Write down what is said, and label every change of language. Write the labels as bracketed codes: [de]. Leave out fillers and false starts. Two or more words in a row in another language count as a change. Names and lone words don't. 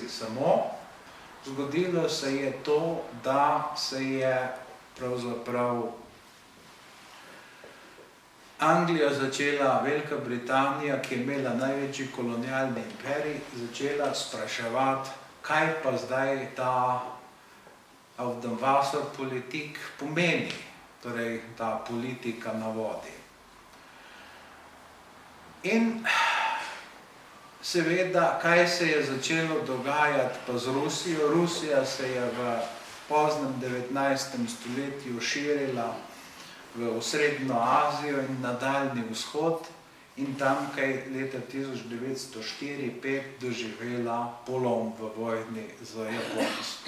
[sl] Samo zgodilo se je to, da se je pravzaprav Anglija začela, Velika Britanija, ki je imela največji kolonialni imperij, začela spraševati, kaj pa zdaj ta [de] auf dem Wasser politik [sl] pomeni, torej ta politika na vodi. In seveda, kaj se je začelo dogajati pa z Rusijo? Rusija se je v poznem 19. stoletju širila v osrednjo Azijo in na Daljni vzhod in tamkaj leta 1904-1905 doživela polom v vojni z Japonsko.